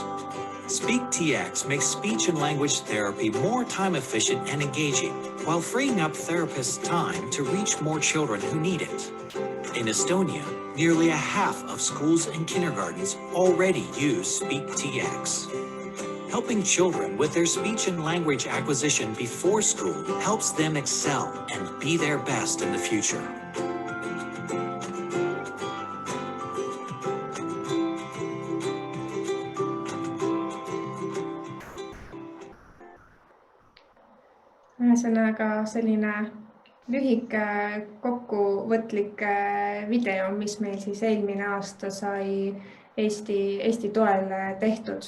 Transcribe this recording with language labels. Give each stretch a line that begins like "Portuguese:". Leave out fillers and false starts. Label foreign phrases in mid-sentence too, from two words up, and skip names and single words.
English: SpeakTX makes speech and language therapy more time efficient and engaging, while freeing up therapists' time to reach more children who need it. In Estonia, nearly a half of schools and kindergartens already use SpeakTX. Helping children with their speech and language acquisition before school helps them excel and be their best in the future.
Estonian: Ühesõnaga selline lühike kokkuvõtlik video, mis meil siis eelmine aasta sai Eesti toel tehtud.